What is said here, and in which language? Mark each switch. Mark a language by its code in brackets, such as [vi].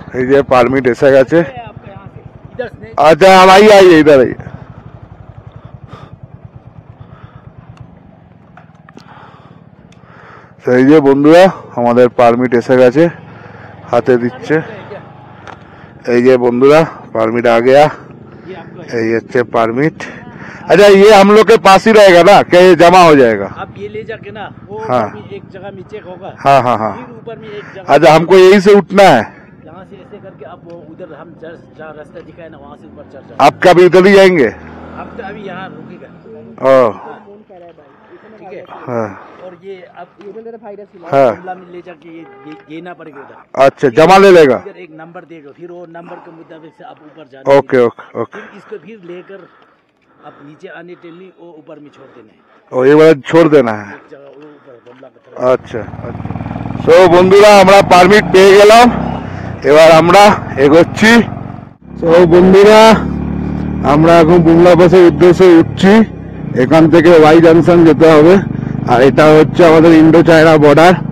[bn] এই যে পারমিট এসে গেছে। আচ্ছা ভাই [hi] আইয়ে ইধার আইয়ে। [bn] এই যে বন্ধুরা আমাদের পারমিট এসে গেছে, হাতে দিচ্ছে। এই যে বন্ধুরা পারমিট [hi] आ गया। [bn] এই হচ্ছে পারমিट। [hi] अच्छा ये हम लोग के पास ही रहेगा ना, क्या ये जमा हो जाएगा? आप ये ले जाके ना वो हाँ। एक जगह में चेक होगा। हाँ हाँ हाँ। फिर ऊपर में एक जगह। अच्छा हमको यही से उठना है। यहाँ से ऐसे करके अब वो उधर हम जहाँ रास्ता दिखाए ना वहाँ से ऊपर चढ़ जाओ। आप कभी इधर ही जाएंगे? अब तो अभी यहाँ रुकेगा। ओह ठीक है। हाँ और ये अब हाँ। में ले जाके ये देना पड़ेगा उधर। अच्छा जमा ले लेगा। इधर एक नंबर देगा, फिर वो नंबर के मुताबिक से आप ऊपर जाना। Okay okay okay. फिर इसको फिर लेकर आप नीचे आने टेलनी वो ऊपर में छोड़ देना है। [bn] ও এবারে [hi] छोड़ देना है। एक जगह वो ऊपर बमला का तरफ। [bn] আচ্ছা আচ্ছা। সো বন্ধুরা আমরা পারমিট পেয়ে গেলাম, এবার আমরা এগোচ্ছি। সো বন্ধুরা আমরা এখন বুমলা পাসের উদ্দেশ্যে উঠছি। এখান থেকে ওয়াই জাংশন যেতে হবে। আর এটা হচ্ছে আমাদের ইন্ডো চায়না বর্ডার।